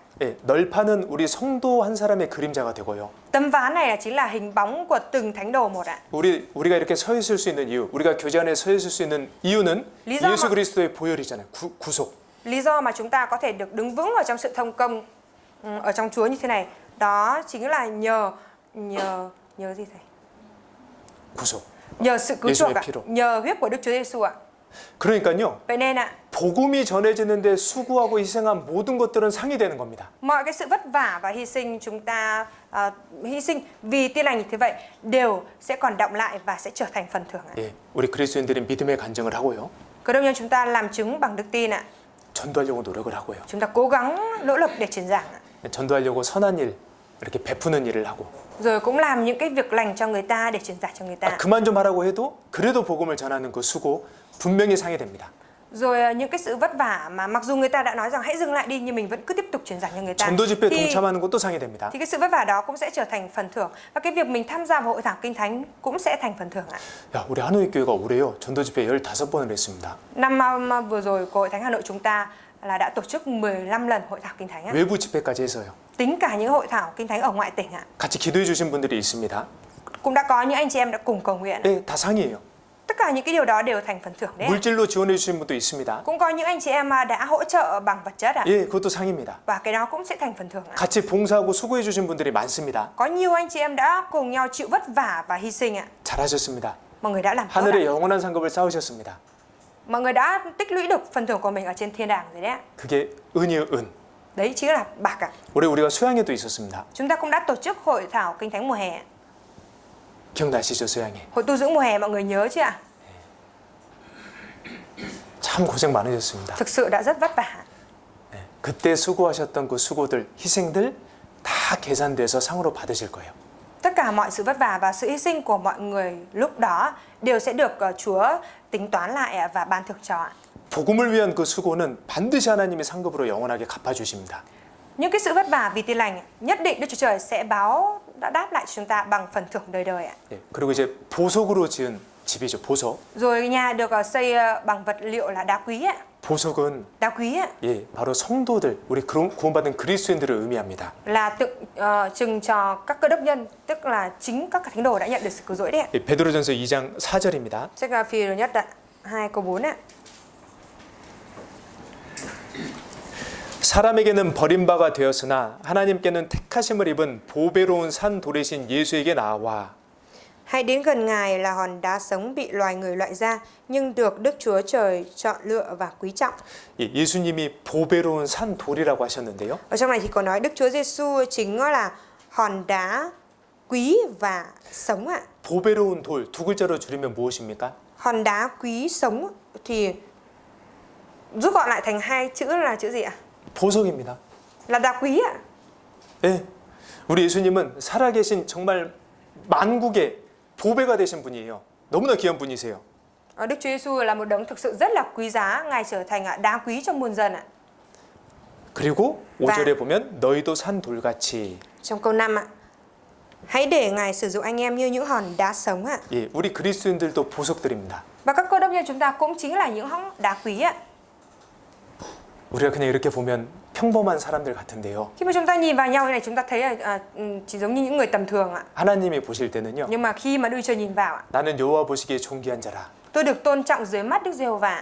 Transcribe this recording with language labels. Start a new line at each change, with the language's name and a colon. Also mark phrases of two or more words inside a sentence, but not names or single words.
Korean: 예, 널판은 우리 성도 한 사람의 그림자가 되고요.
Vietnamese: Tấm ván này chính là hình bóng của từng thánh đồ một ạ.
Korean: 우리가 이렇게 서 있을 수 있는 이유, 우리가 교제 안에 서 있을 수 있는 이유는 예수 그리스도의 보혈이잖아요. 구속.
Vietnamese: Lý do mà chúng ta có thể được đứng vững ở trong sự thông công ở trong Chúa như thế này, đó chính là nhờ gì thầy?
Korean: 구속.
Vietnamese: Nhờ sự cứu chuộc ạ,
Korean: 피로.
Vietnamese: nhờ huyết của Đức Chúa Giêsu ạ.
Korean: 그러니까요.
Vietnamese: Vậy nên ạ,
Korean: 복음이 전해지는데 수고하고 희생한 모든 것들은 상이 되는 겁니다.
Vietnamese: mọi cái sự vất vả và hy sinh chúng ta hy sinh vì tin lành như thế vậy đều sẽ còn đọng lại và sẽ trở thành phần thưởng ạ.
Korean: 예, 우리 그리스도인들이 믿음의 간증을 하고요.
Vietnamese: Cơ đốc nhân chúng ta làm chứng bằng đức tin ạ.
Korean: 전도하려고 노력을 하고요.
Vietnamese: Chúng ta cố gắng nỗ lực để truyền giảng ạ.
Korean: 전도하려고 선한 일, 이렇게 베푸는 일을 하고.
Vietnamese: Rồi cũng làm những cái việc lành cho người ta để truyền giải cho người ta.
Korean: 그만 좀 하라고 해도 그래도 복음을 전하는 그 수고 분명히 상이 됩니다.
Vietnamese: Rồi những cái sự vất vả mà mặc dù người ta đã nói rằng hãy dừng lại đi nhưng mình vẫn cứ tiếp tục truyền giảng cho người ta.
Korean: 전도 집회에 동참하는 것도 상이 됩니다.
Vietnamese: Thì cái sự vất vả đó cũng sẽ trở thành phần thưởng và cái việc mình tham gia vào hội thảo kinh thánh cũng sẽ thành phần thưởng ạ.
Korean: 야, 우리 한우익 교회가 올해요. 전도 집회 15번을 했습니다.
Vietnamese: Năm vừa rồi của Hội Thánh Hà Nội chúng ta là đã tổ chức 15 lần hội thảo kinh thánh ạ.
Korean: 외부 집회까지 해서요.
Vietnamese: Tính cả những hội thảo kinh thánh ở ngoại tỉnh ạ.
Korean: 같이 기도해 주신 분들이 있습니다.
Vietnamese: Cũng đã có những anh chị em đã cùng cầu nguyện.
Korean: 네, 다 상이에요.
Vietnamese: Tất cả những cái điều đó đều thành phần thưởng đấy.
Korean: 물질로 지원해 주신 분도 있습니다.
Vietnamese: Cũng có những anh chị em đã hỗ trợ bằng vật chất ạ.
Korean: 예, 그것도 상입니다.
Vietnamese: Và cái đó cũng sẽ thành phần thưởng ạ.
Korean: 같이 봉사하고 수고해 주신 분들이 많습니다.
Vietnamese: Có nhiều anh chị em đã cùng nhau chịu vất vả và hy sinh ạ.
Korean: 잘하셨습니다.
Vietnamese: Mọi người đã làm tốt
Korean: 하늘의
Vietnamese: ạ.
Korean: 영원한 상급을 쌓으셨습니다.
Vietnamese: Mọi người đã tích lũy được phần thưởng của mình ở trên thiên đàng rồi đấy ạ.
Korean: 그게 은이요, 은.
Vietnamese: Đấy chính là bạc ạ.
Korean: 올해 우리가 수양회도 있었습니다.
Vietnamese: Chúng ta cũng đã tổ chức hội thảo kinh thánh mùa hè.
Korean: 기억나시죠, 수양회?
Vietnamese: Hội tu dưỡng mùa hè mọi người nhớ chứ ạ?
Korean: 참 고생 많으셨습니다.
Vietnamese: Thực sự đã rất vất vả.
Korean: 네, 그때 수고하셨던 그 수고들, 희생들 다 계산돼서 상으로 받으실 거예요.
Vietnamese: Tất cả mọi sự vất vả và sự hy sinh của mọi người lúc đó đều sẽ được Chúa tính toán lại và ban thưởng cho ạ.
Korean: 복음을 위한 그 수고는 반드시 하나님이 상급으로 영원하게 갚아주십니다.
Vietnamese: Những cái sự vất vả vì tin lành nhất định Đức Chúa Trời sẽ đã đáp lại cho chúng ta bằng phần thưởng đời đời ạ.
Korean: 네, 그리고 이제 보석으로 지은 집이죠, 보석.
Vietnamese: Rồi nhà được xây bằng vật liệu là đá quý ạ.
Korean: 보석은
Vietnamese: Đá quý ạ.
Korean: 예, 바로 성도들, 우리 구원받은 그리스도인들을 의미합니다.
Vietnamese: Là tượng trưng cho các cơ đốc nhân, tức là chính các thánh đồ đã nhận được sự cứu rỗi đấy ạ.
Korean: 예, 베드로전서 2장 4절입니다.
Vietnamese: Sách Phi-rơ nhất ạ, 2 câu 4 ạ.
Korean: 사람에게는 버림받아 되었으나 하나님께는 택하심을 입은 보배로운 산 돌이신 예수에게 나와.
Vietnamese: Hãy đến gần Ngài là hòn đá sống bị loài người loại ra, nhưng được Đức Chúa Trời chọn lựa và quý trọng.
Korean: 예, 예수님이 보배로운 산 돌이라고 하셨는데요.
Vietnamese: Ở trong này thì có nói Đức Chúa Giêsu chính là hòn đá quý và sống ạ.
Korean: 보배로운 돌 두 글자로 줄이면 무엇입니까?
Vietnamese: Hòn đá quý sống thì Rút gọn lại thành hai chữ là chữ gì ạ?
Korean: 보석입니다.
Vietnamese: Là đá quý ạ.
Korean: 예, 우리 예수님은 살아계신 정말 만국의 보배가 되신 분이에요. 너무나 귀한 분이세요.
Vietnamese: Đức Chúa Giêsu là một đấng thực sự rất là quý giá, Ngài trở thành đá quý trong muôn dân ạ.
Korean: 그리고 5절에 보면 너희도 산 돌같이.
Vietnamese: Trong câu 5 ạ. Hãy để Ngài sử dụng anh em như những hòn đá sống ạ.
Korean: 예, 우리 그리스도인들도 보석들입니다.
Vietnamese: Và các cơ đốc nhân chúng ta cũng chính là những đá quý ạ.
Korean: 우리가 그냥 이렇게 보면 평범한 사람들 같은데요.
Vietnamese: Khi mà chúng ta nhìn vào nhau như này chúng ta thấy là chỉ giống như những người tầm thường ạ.
Korean: 하나님이 보실 때는요.
Vietnamese: Nhưng mà khi mà Đức Chúa nhìn vào ạ,
Korean: 나는 여호와 보시기에 존귀한 자라.
Vietnamese: tôi được tôn trọng dưới mắt Đức Giê-hô-va.